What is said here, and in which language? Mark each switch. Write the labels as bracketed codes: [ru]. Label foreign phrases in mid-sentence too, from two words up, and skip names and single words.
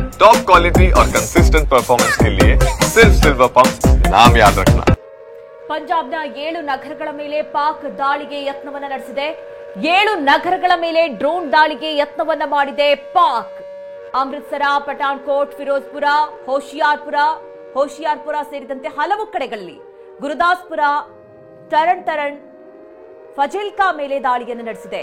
[en] top quality [hi] और [en] consistent performance [hi] के लिए सिर्फ सिल्वर पंप नाम याद रखना। [kn] ಪಂಜಾಬ್ನ 7 ನಗರಗಳ ಮೇಲೆ ಪಾಕ್ ದಾಳಿಗೆ ಯತ್ನವನ್ನ ನಡೆಸಿದೆ. 7 ನಗರಗಳ ಮೇಲೆ ಡ್ರೋನ್ ದಾಳಿಗೆ ಯತ್ನವನ್ನ ಮಾಡಿದೆ ಪಾಕ್. ಅಮೃತಸರ, ಪಠಾಣ್ಕೋಟ್, ಫಿರೋಜ್ಪುರ, ಹೋಶಿಯಾರ್ಪುರ ಸೇರಿದಂತೆ ಹಲವು ಕಡೆಗಳಲ್ಲಿ ಗುರುದಾಸ್ಪುರ, ತರಣ್, ಫಜಿಲ್ಕಾ ಮೇಲೆ ದಾಳಿಯನ್ನು ನಡೆಸಿದೆ.